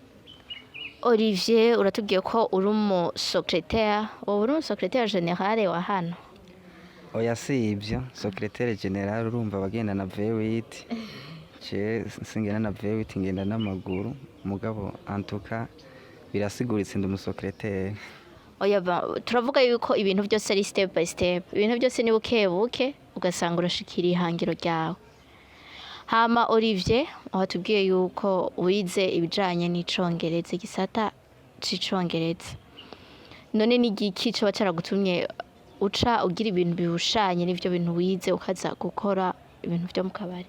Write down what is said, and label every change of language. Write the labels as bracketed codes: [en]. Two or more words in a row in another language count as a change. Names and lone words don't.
[rn] Olivier, uratubwiye ko uri umu secrétaire, uri umu [fr] secrétaire général [rn] wa hano? Oya si ivyo, [fr] secrétaire général [rn] urumva bagenda na V8. Je singena na V8 ngenda n'amaguru, mugabo antuka birasiguritse ndi umu secrétaire. Oya turavuga yuko ibintu byose ari [en] step by step. [rn] Ibintu byose ni buke ugasanga urashikira ihangiro ryawe. Hama Olivier, watubwiye yuko wize ibijanye n'icongereza, igisata c'icongereza. None ni igiki cyo bacaragutumye uca ugira ibintu bihushanye n'ivyo bintu wize ukaza gukora ibintu byo mu kabari?